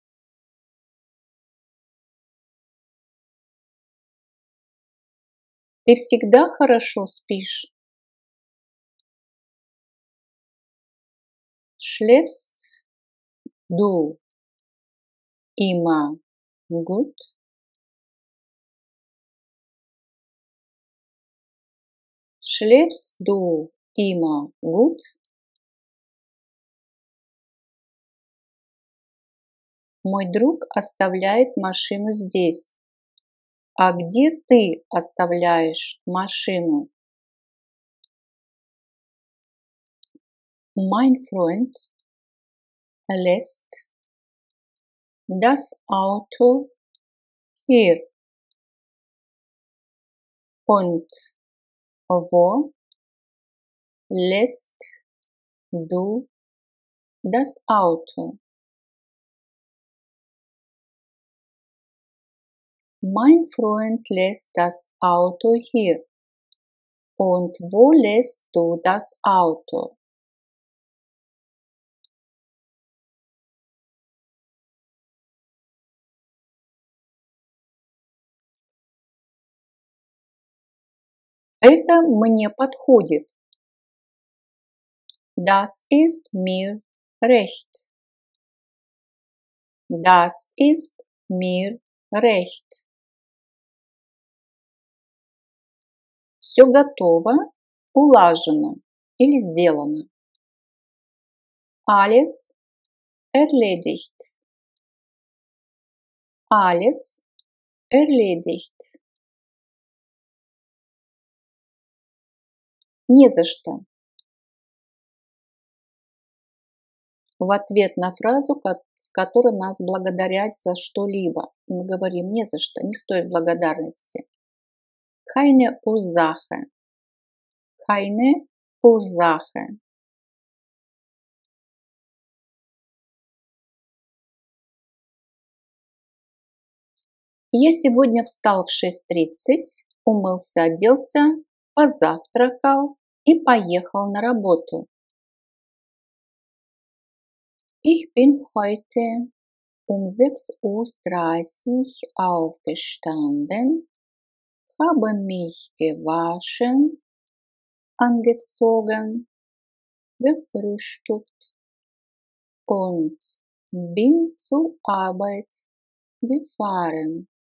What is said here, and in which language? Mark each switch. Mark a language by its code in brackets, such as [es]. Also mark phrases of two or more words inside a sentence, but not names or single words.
[ru] Ты всегда хорошо спишь? [de] Schläfst du immer gut? Schläfst du immer gut? [ru] Мой друг оставляет машину здесь. А где ты оставляешь машину? [de] Mein Freund lässt das Auto hier. Und wo lässt du das Auto? Mein Freund lässt das Auto hier. Und wo lässt du das Auto? [ru] Это мне подходит. [de] Das ist mir recht. Das ist mir recht. [ru] Все готово, улажено или сделано. [de] Alles erledigt. Alles erledigt. [ru] Не за что. В ответ на фразу, в которой нас благодарят за что-либо. Мы говорим не за что, не стоит благодарности. [de] Keine Ursache. Keine Ursache. [ru] Я сегодня встал в 6:30, умылся, оделся, позавтракал и поехал на работу. [de] Ich bin heute um 6:30 Uhr aufgestanden, habe mich gewaschen, angezogen, gefrühstückt und bin zur Arbeit gefahren.